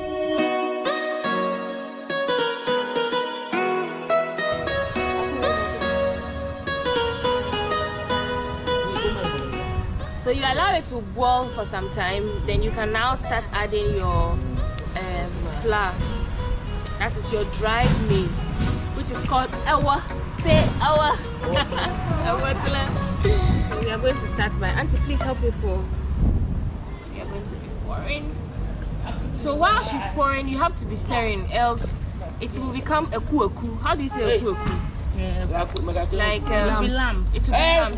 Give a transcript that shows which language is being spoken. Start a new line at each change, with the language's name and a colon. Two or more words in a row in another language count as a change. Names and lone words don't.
English: So you allow it to boil for some time, then you can now start adding your flour. That is your dried maize, which is called ewa. Say ewa. Ewa. We are going to start by Auntie, please help me pour. We are going to be pouring. So while she's pouring, you have to be stirring, else it will become a ku. How do you say a ku? Like lamps. It will be lamps.